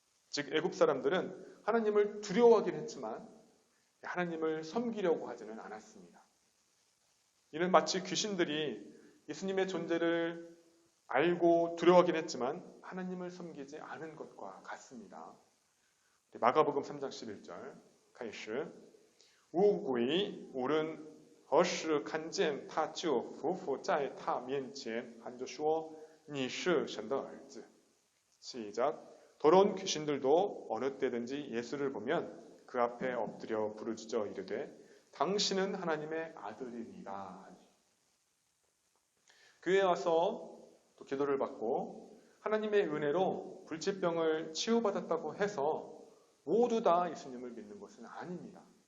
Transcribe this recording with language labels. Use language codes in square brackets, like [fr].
[ko] 즉 애굽 사람들은 하나님을 두려워하긴 했지만 하나님을 섬기려고 하지는 않았습니다. 이는 마치 귀신들이 예수님의 존재를 알고 두려워하긴 했지만 하나님을 섬기지 않은 것과 같습니다. 마가복음 3장 11절 [zh] 开始乌鬼无论何时看见他就匍匐在他面前喊着说你是神的儿子 [ko] 시작. 더러운 귀신들도 어느 때든지 예수를 보면 그 앞에 엎드려 부르짖어 이르되 당신은 하나님의 아들이니라. 교회에 와서 또 기도를 받고 하나님의 은혜로 불치병을 치유받았다고 해서 모두 다 예수님을 믿는 것은 아닙니다.